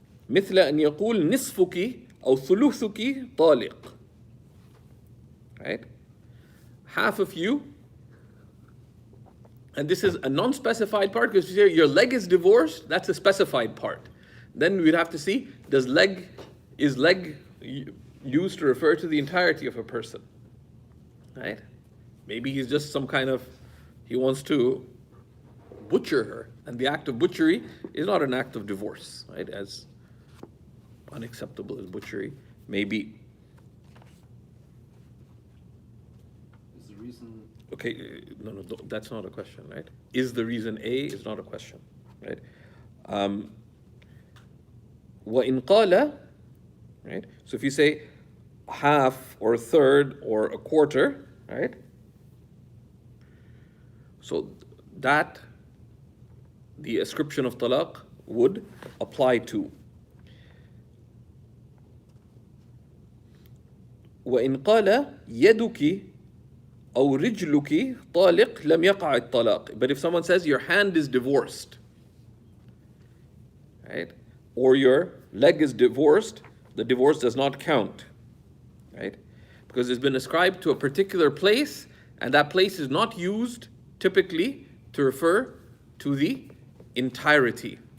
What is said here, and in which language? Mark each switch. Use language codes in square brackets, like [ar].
[ar] مثل أن يقول نصفك أو ثلثك طالق, right? [en] Half of you, and this is a non-specified part because your leg is divorced, that's a specified part. Then we'd have to see, does leg is leg used to refer to the entirety of a person? Right? Maybe he's just some kind of, he wants to butcher her. And the act of butchery is not an act of divorce, right? As unacceptable as butchery may be. Is the reason... Okay, no, that's not a question, right? Is the reason A is not a question, right? [ar] وَإِنْ قَالَ, right? [en] So if you say half or a third or a quarter, right? So that the ascription of talaq would apply to. [ar] وإن قال يدك أو رجلك طالق لم يقع الطلاق. [en] But if someone says your hand is divorced, right? Or your leg is divorced, the divorce does not count, right? Because it's been ascribed to a particular place, and that place is not used typically to refer to the entirety.